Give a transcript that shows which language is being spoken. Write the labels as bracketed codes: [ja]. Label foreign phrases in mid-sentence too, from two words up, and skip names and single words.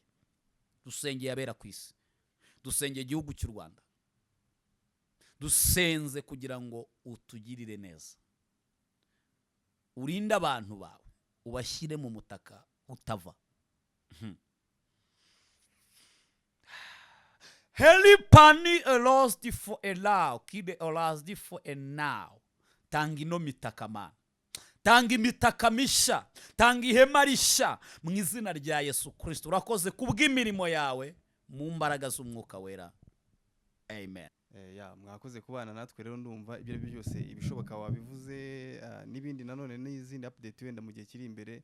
[rw] Dusengeye abera ku isi, dusengeye igihugu cy'u Rwanda, dusenze kugira ngo utugirire neza. Urinde abantu bawe, ubashyire mu mutaka utava. Heli pani elos di fo elau, kide elas di fo enau. tanga ino mitaka mana, tanga imitaka misha, tanga ihema risha mu izina rya Yesu Kristo. Urakoze kubw'imirimo yawe mu mbaraga z'umwuka wera, amen. Mwakoze kubana natwe rero, ndumva ibyo byose ibishoboka wabivuze, n'ibindi nanone n'izindi update wenda mu gihe kiri imbere.